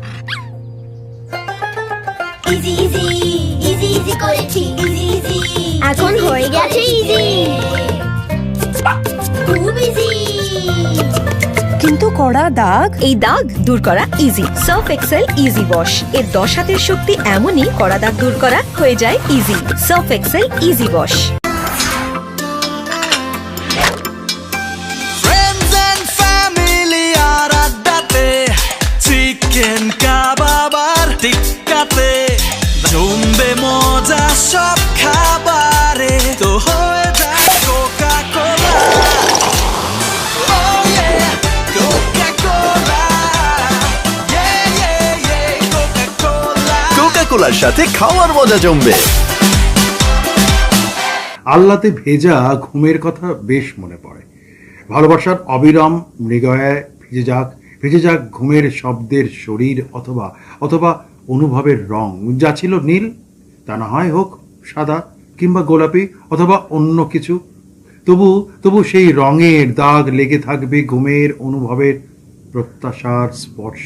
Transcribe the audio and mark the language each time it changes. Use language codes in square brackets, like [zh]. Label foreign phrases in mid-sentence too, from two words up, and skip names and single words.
[bn] ইজি ইজি ইজি ইজি করেছি, ইজি ইজি এখন হয়ে গেছে ইজি, খুব ইজি। কিন্তু কড়া দাগ, এই দাগ দূর করা ইজি। সার্ফ এক্সেল ইজি ওয়াশ এর 10 হাতের শক্তি এমনই, কড়া দাগ দূর করা হয়ে যায় ইজি। সার্ফ এক্সেল ইজি ওয়াশ। [en] Friends and family [bn] আর আড্ডাতে, চিকেন কাবাব আর টিক্কাতে জমবে মজা সব খাবারে, তো হয়ে যায় কোকা কোলা। [en] Oh yeah, Coca-Cola. Yeah, yeah, yeah, Coca-Cola. [bn] কোকা-কোলার সাথে খাওয়ার মজা জমবে। আল্লাতে ভেজা ঘুমের কথা বেশ মনে পড়ে। ভালোবাসার অবিরাম মৃগয়ায় ভেজে যাক ঘুমের শব্দের শরীর, অথবা অথবা অনুভবের রং, যা ছিল নীল তা না হয় হোক সাদা কিংবা গোলাপি অথবা অন্য কিছু, তবু সেই রঙের দাগ লেগে থাকবে ঘুমের অনুভবের প্রত্যাশার স্পর্শ।